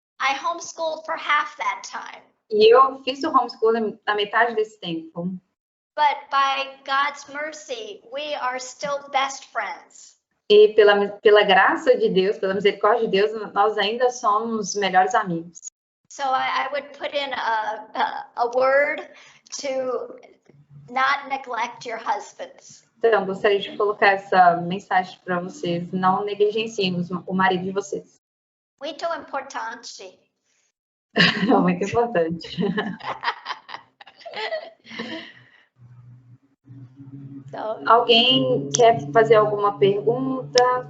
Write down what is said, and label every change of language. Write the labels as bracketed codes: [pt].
[en] I homeschooled for half that time. [pt] E eu fiz o homeschooling na metade desse tempo. [en] But by God's mercy, we are still best friends. [pt] E pela graça de Deus, pela misericórdia de Deus, nós ainda somos melhores amigos. [en] So I would put in a word to not neglect your husbands. [pt] Então, gostaria de colocar essa mensagem para vocês. Não negligenciem o marido de vocês. Muito importante. Muito importante. Alguém quer fazer alguma pergunta?